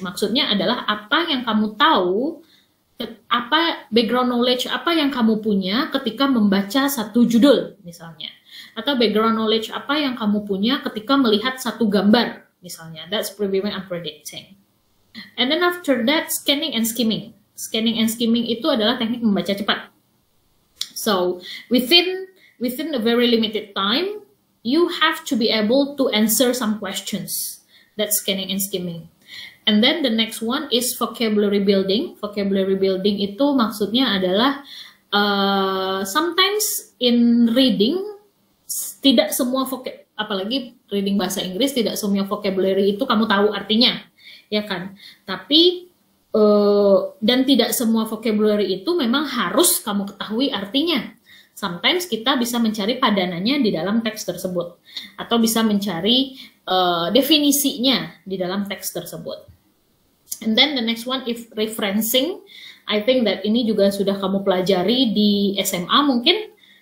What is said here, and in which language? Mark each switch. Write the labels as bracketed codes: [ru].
[id] Maksudnya adalah apa yang kamu tahu, apa background knowledge apa yang kamu punya ketika membaca satu judul misalnya. Atau background knowledge apa yang kamu punya ketika melihat satu gambar, misalnya. [en] That's previewing and predicting. And then after that, scanning and skimming. [id] Scanning and skimming itu adalah teknik membaca cepat. [en] So, within a very limited time, you have to be able to answer some questions. That's scanning and skimming. And then the next one is vocabulary building. [id] Vocabulary building itu maksudnya adalah [en] sometimes in reading, [id] tidak semua apalagi reading bahasa Inggris, tidak semua vocabulary itu kamu tahu artinya, ya kan? Tapi dan tidak semua vocabulary itu memang harus kamu ketahui artinya. Sometimes kita bisa mencari padanannya di dalam teks tersebut, atau bisa mencari definisinya di dalam teks tersebut. [en] And then the next one is referencing. I think that [id] ini juga sudah kamu pelajari di SMA mungkin.